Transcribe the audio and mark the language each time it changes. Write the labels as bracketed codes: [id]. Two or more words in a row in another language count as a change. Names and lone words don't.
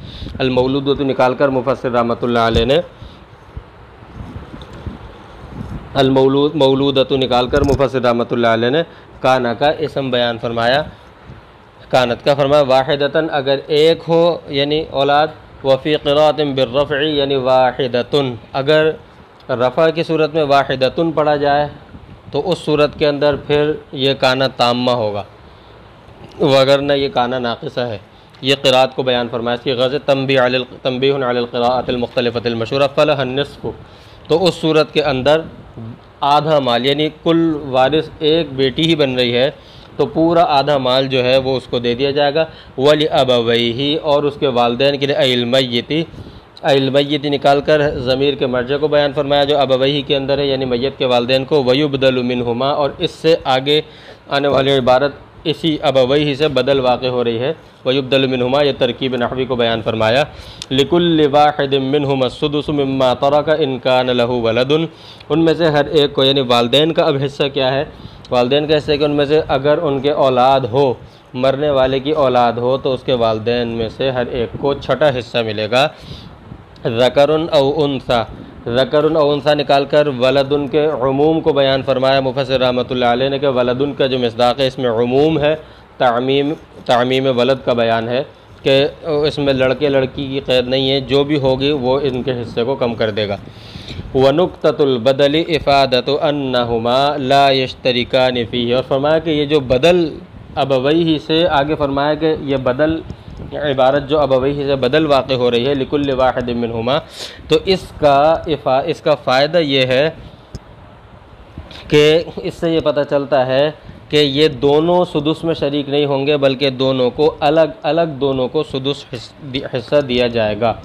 [hi] अलमौलूदतु निकाल कर मुफ़स्सिर [ar] رحمة الله عليه [hi] ने मौलूदतु निकाल कर मुफ़स्सिर [ar] رحمة الله عليه [hi] ने काना का इस्म बयान फरमाया। कानत का फरमाया वाहिदतन अगर एक हो यानी औलाद, [ar] وفي قراءة بالرفع [hi] यानी वाहिदतुन अगर रफ़ा की सूरत में वाहिदतुन पढ़ा जाए तो उस सूरत के अंदर फिर ये [ar] كان تامة [hi] होगा, वगरना ये [ar] كان ناقصة [hi] है। ये क़िराअत को बयान फरमाया। इसकी ग़ज़ [ar] تنبيه على القراءة المختلفة المشهورة فلها النصف, [hi] तो उस सूरत के अंदर आधा माल यानी कुल वारिस एक बेटी ही बन रही है तो पूरा आधा माल जो है वो उसको दे दिया जाएगा। [ar] ولأبويه [hi] और उसके वालिदैन के लिए अइलमय्यती निकाल कर ज़मीर के मर्जे को बयान फरमाया जो अबवैही के अंदर है यानी मैयत के वालिदैन को। [ar] ويبدل منهما [hi] और इससे आगे आने वाली इबारत इसी अबवैही से बदल वाक़े हो रही है। [ar] ويبدل منهما [hi] ये तरकीब नहवी को बयान फरमाया। [ar] لكل واحد منهما السدس مما ترك إن كان له ولد, [hi] उनमें से हर एक को यानी वालिदैन का अब हिस्सा क्या है, वालिदैन का हिस्सा कि उनमें से अगर उनके औलाद हो, मरने वाले की औलाद हो तो उसके वालिदैन में से हर एक को छठा हिस्सा मिलेगा। [ar] ذكر أو أنثى, ذكر أو أنثى [hi] निकाल कर वलदुन के उमूम को बयान फरमाया मुफस्सिर [ar] رحمة الله عليه [hi] ने कि वलदुन का जो मिस्दाक़ है इसमें उमूम है, तामीम वलद का बयान है कि इसमें लड़के लड़की की क़ैद नहीं है, जो भी होगी वो इनके हिस्से को कम कर देगा। [ar] ونكتة البدل إفادة أنهما لا يشتركان فيه, [hi] और फरमाया कि ये जो बदल अबवैही से आगे फरमाया कि ये बदल इबारत जो अबवैही से बदल वाक़े हो रही है [ar] لكل واحد منهما, [hi] तो इसका फ़ायदा ये है कि इससे ये पता चलता है कि ये दोनों सुदुस में शरीक नहीं होंगे बल्कि दोनों को अलग अलग दोनों को सुदुस हिस्सा दिया जाएगा।